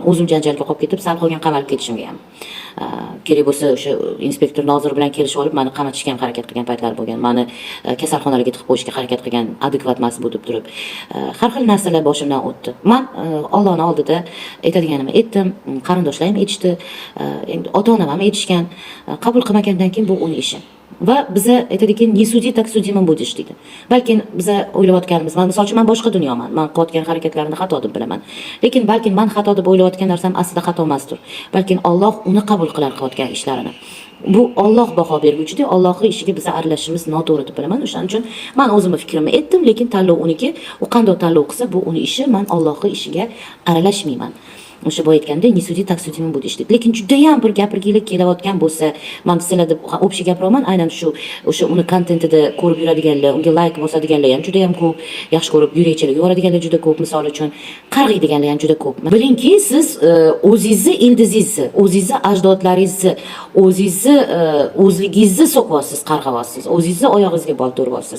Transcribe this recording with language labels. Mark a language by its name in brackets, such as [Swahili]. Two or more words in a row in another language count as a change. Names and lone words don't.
[Uzbek] O'zim janjalga qolib ketib, sal qolgan qamalib ketishimga ham. Kerak bo'lsa o'sha inspektor Nozir bilan kelishib olib, meni qamatishga ham harakat qilgan paytlar bo'lgan. Meni kasalxonalarga tiqib qo'yishga harakat qilgan, adekvat emas bu deb turib. Har xil narsalar boshimdan o'tdi. Men Allohning oldida aytadiganimni aytdim, qarindoshlarim aytishdi, ota-onam ham aytishgan. Qabul qilmagandan keyin bu uning ishi. Va biza aytadiki, [Russian] "Не суди, так судимым будешь" deydi. [Uzbek] Balki biza o'ylayotganimiz, misol uchun men boshqa dunyoman. Men qilayotgan harakatlarimni xato deb bilaman. Lekin balki men xato deb o'ylayotgan narsam aslida xato emasdir. Balki Alloh uni qabul qilar qilayotgan ishlarini. Bu Alloh baho berguchidir. Allohning ishiga biza aralashishimiz noto'g'ri deb bilaman. O'shaning uchun men o'zimning fikrimni aytdim, lekin tanlov uniki. U qanday tanlov qilsa, bu uning ishi. Men Allohning ishiga aralashmayman. O'sha boy aytganda [Russian] "Не суди, так судимым будешь" [Uzbek] deydi. Lekin juda ham bir gapirgilik kelayotgan bo'lsa, men sizlar deb o'pshi gapiraman, aynan shu o'sha uni kontentida ko'rib yuradiganlar, unga like bosadiganlar ham juda ham ko'p, yaxshi ko'rib yurakchilik yoradiganlar juda ko'p, misol uchun qarg'iydiganlar ham juda ko'p. Bilingki, siz o'zingizni ildizingizni, o'zingizni ajdodlaringizni, o'zingizni o'zligingizni so'qyapsiz, qarg'ayapsiz, o'zingizni oyog'ingizga bolta uryapsiz.